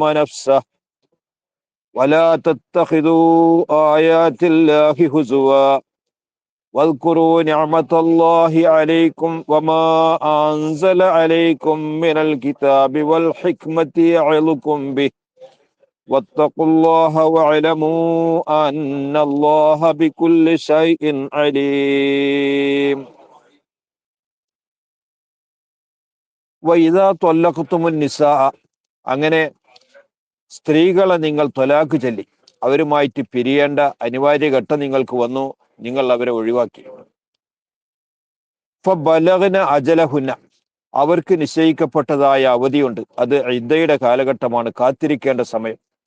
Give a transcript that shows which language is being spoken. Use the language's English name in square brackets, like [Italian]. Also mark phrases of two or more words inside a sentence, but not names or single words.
[Arabic] نفسه ولا تتخذوا آيات الله هزوا واذكروا نعمة الله عليكم وما أنزل عليكم من الكتاب والحكمة يعظكم به واتقوا الله واعلموا أن الله بكل شيء عليم. وإذا طلقتم النساء, [Malayalam] അങ്ങനെ സ്ത്രീകളെ നിങ്ങൾ ത്വലാഖ് ചൊല്ലി അവരുമായിട്ട് പിരിയേണ്ട അനിവാര്യ ഘട്ടം നിങ്ങൾക്ക് വന്നു, നിങ്ങൾ അവരെ ഒഴിവാക്കി. [Arabic] فبلغن أجلهن, [Malayalam] അവർക്ക് നിശ്ചയിക്കപ്പെട്ടതായ അവധിയുണ്ട്, അത് ഇദ്ദയുടെ കാലഘട്ടമാണ്, കാത്തിരിക്കേണ്ട സമയം.